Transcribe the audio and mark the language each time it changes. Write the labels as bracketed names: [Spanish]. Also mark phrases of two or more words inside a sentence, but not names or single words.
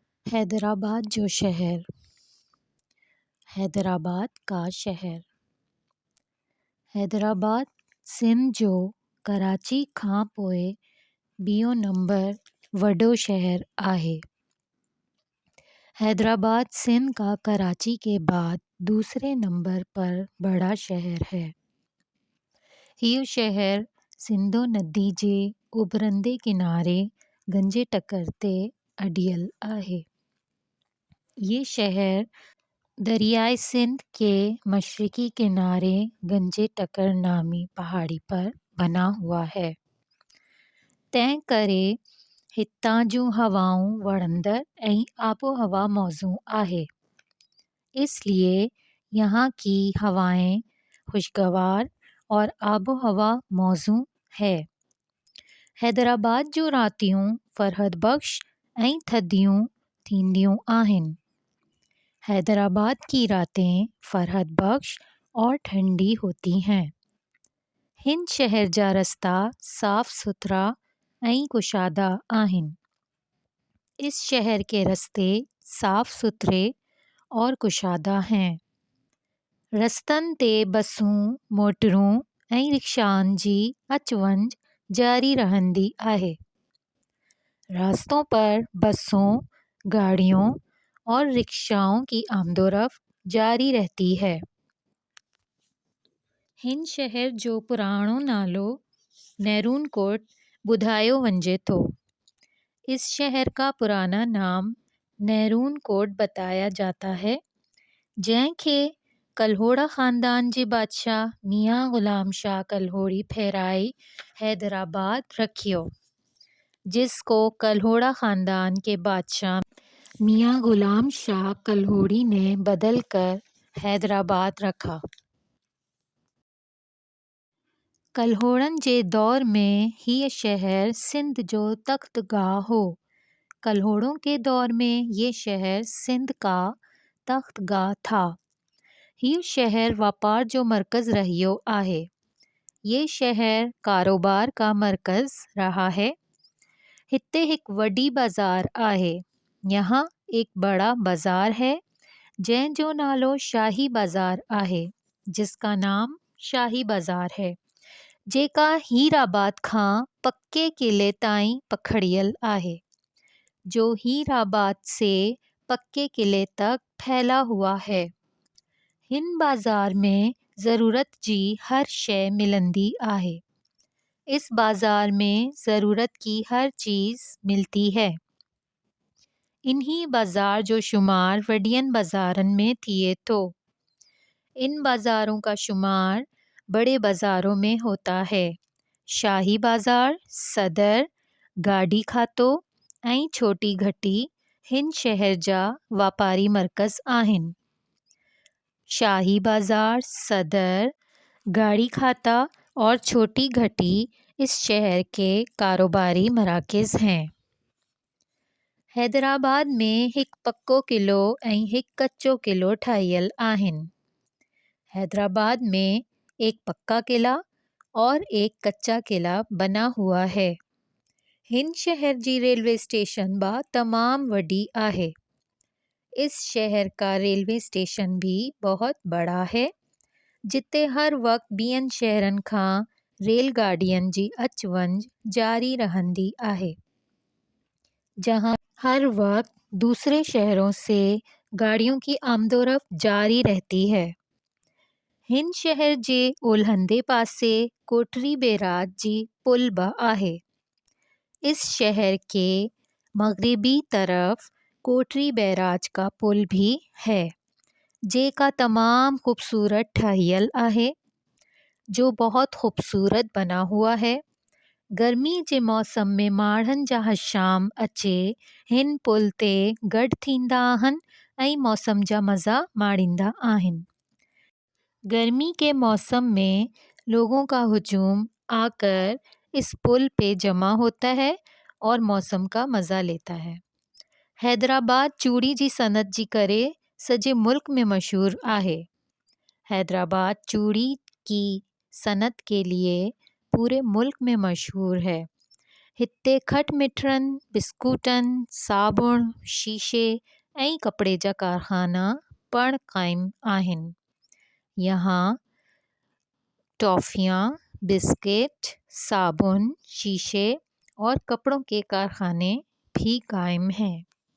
[Sindhi] हैदराबाद जो शहर। [Urdu] حیدرآباد کا شہر. [Sindhi] हैदराबाद सिंध जो कराची खां पोइ ॿियों नंबर वॾो शहर आहे। [Urdu] حیدرآباد سندھ کا کراچی کے بعد دوسرے نمبر پر بڑا شہر ہے. [Sindhi] हीउ शहर सिंधु नदी जे उभरंदे किनारे गंजे टकर ते अडियल आहे। [Urdu] یہ شہر دریائے سندھ کے مشرقی کنارے گنجے ٹکر نامی پہاڑی پر بنا ہوا ہے. [Sindhi] तंहिं करे हितां जूं हवाऊं वणंदड़ ऐं आबो हवा मौजू आहे। [Urdu] اس لیے یہاں کی ہوائیں خوشگوار اور آب و ہوا موزوں ہے. [Sindhi] हैदराबाद जूं रातियूं फरहद बख्श ऐं थधियूं थींदियूं आहिनि। [Urdu] حیدرآباد کی راتیں فرحت بخش اور ٹھنڈی ہوتی ہیں. [Sindhi] हिन शहर जा रास्ता साफ सुथरा ऐं कुशादा आहिनि। [Urdu] اس شہر کے راستے صاف ستھرے اور کشادہ ہیں. [Sindhi] रस्तनि ते बसूं, मोटरूं ऐं रिक्शाउनि जी अच वञ जारी रहंदी आहे। [Urdu] راستوں پر بسوں، گاڑیوں اور رکشاؤں کی آمدورفت جاری رہتی ہے. [Sindhi] हिन शहर जो पुराणो नालो नेरून कोट ॿुधायो वञे थो। [Urdu] اس شہر کا پرانا نام نیرون کوٹ بتایا جاتا ہے, [Sindhi] जंहिंखे कल्होड़ा ख़ानदान जे बादशाह मियां ग़ुलाम शाह कल्होड़ी फहराए हैदराबाद रखियो, [Urdu] جس کو کلہوڑا خاندان کے بادشاہ میاں غلام شاہ کلہوڑی نے بدل کر حیدرآباد رکھا. [Sindhi] कल्होड़नि जे दौर में हीअ शहर सिंध जो तख्तगाह हो। [Urdu] کلہوڑوں کے دور میں یہ شہر سندھ کا تختگاہ تھا. [Sindhi] हीउ शहर वापार जो मरकज़ रहियो आहे। [Urdu] یہ شہر کاروبار کا مرکز رہا ہے. [Sindhi] हिते हिक वॾी बाज़ार आहे। [Urdu] یہاں ایک بڑا بازار ہے, [Sindhi] जंहिंजो नालो शाही बाज़ार आहे, [Urdu] جس کا نام شاہی بازار ہے, [Sindhi] जेका हीराबाद खां पक्के किले ताईं पखड़ियल आहे, [Urdu] جو ہیرآباد سے پکے قلعے تک پھیلا ہوا ہے. [Sindhi] हिन बाज़ार में ज़रूरत जी हर शइ मिलंदी आहे। [Urdu] اس بازار میں ضرورت کی ہر چیز ملتی ہے. [Sindhi] इन्हीं बाज़ार जो शुमार वॾियनि बाज़ारनि में थिए थो। [Urdu] ان بازاروں کا شمار بڑے بازاروں میں ہوتا ہے. [Sindhi] शाही बाज़ार, सदर, गाड़ी खातो ऐं छोटी घटी हिन शहर जा वापारी मरकज़ आहिनि। [Urdu] शाही बाज़ार, सदर, گاڑی کھاتہ اور چھوٹی گھٹی اس شہر کے کاروباری مراکز ہیں. [Sindhi] हैदराबाद में हिक पक्को किलो ऐं हिक कच्चो किलो ठाहियल आहिनि। [Urdu] حیدرآباد میں ایک پکا قلعہ اور ایک کچا قلعہ بنا ہوا ہے. [Sindhi] हिन शहर जी रेलवे स्टेशन बा तमाम वडी आहे। [Urdu] اس شہر کا ریلوے اسٹیشن بھی بہت بڑا ہے, [Sindhi] जिते हर वक्त ॿियनि शहरनि खां रेलगाॾियनि जी अच वञ जारी रहंदी आहे। [Urdu] جہاں ہر وقت دوسرے شہروں سے گاڑیوں کی آمدورفت جاری رہتی ہے. [Sindhi] हिन शहर जे ओलहंदे पासे कोटरी बैराज जी पुल बि आहे। [Urdu] اس شہر کے مغربی طرف کوٹری بیراج کا پل بھی ہے, [Sindhi] जेका तमाम खूबसूरत ठहियल आहे, [Urdu] جو بہت خوبصورت بنا ہوا ہے. [Sindhi] गर्मी जे मौसम में माण्हुनि जा हशाम अचे हिन पुल ते गॾु थींदा आहिनि ऐं मौसम जा मज़ा माणींदा आहिनि। [Urdu] گرمی کے موسم میں لوگوں کا ہجوم آ کر اس پل پہ جمع ہوتا ہے اور موسم کا مزہ لیتا ہے. [Sindhi] हैदराबाद चूड़ी जी सनत जी करे सॼे मुल्क में मशहूर आहे। [Urdu] حیدرآباد چوڑی کی صنعت کے لیے پورے ملک میں مشہور ہے. [Sindhi] हिते खट मिठरनि बिस्कुटनि साबुण शीशे ऐं कपिड़े जा कारखाना पण क़ाइमु आहिनि। [Urdu] یہاں ٹافیاں بسکٹ صابن شیشے اور کپڑوں کے کارخانے بھی قائم ہیں.